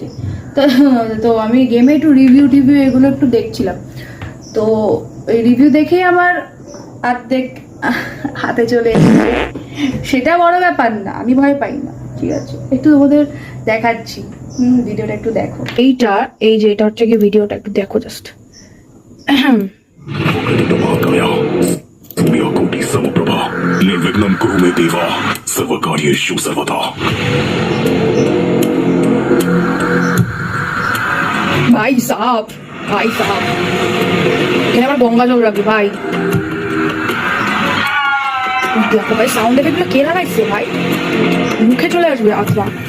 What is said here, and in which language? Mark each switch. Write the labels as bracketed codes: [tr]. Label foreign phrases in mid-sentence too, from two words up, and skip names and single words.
[bn] তো তো আমি গেমে একটু রিভিউ টিভিউ এগুলো একটু দেখছিলাম, তো এই রিভিউ দেখেই আমার অর্ধেক হাতে চলে এসেছে। সেটা বড় ব্যাপার না, আমি ভয় পাই না, ঠিক আছে। একটু ওদের দেখাচ্ছি, ভিডিওটা একটু দেখো। এই যে এটা হচ্ছে কি ভিডিওটা একটু দেখো জাস্ট। [sa] निर्विघ्नं कुरु मे देवा सर्वकार्येषु सर्वदा। [hi] भाई साहब [bn] এখানে আমার গঙ্গা জল রাখবে ভাই। দেখো ভাই সাউন্ড এফেক্টগুলো কে লাগাইছে ভাই, মুখে চলে আসবে আত্মা।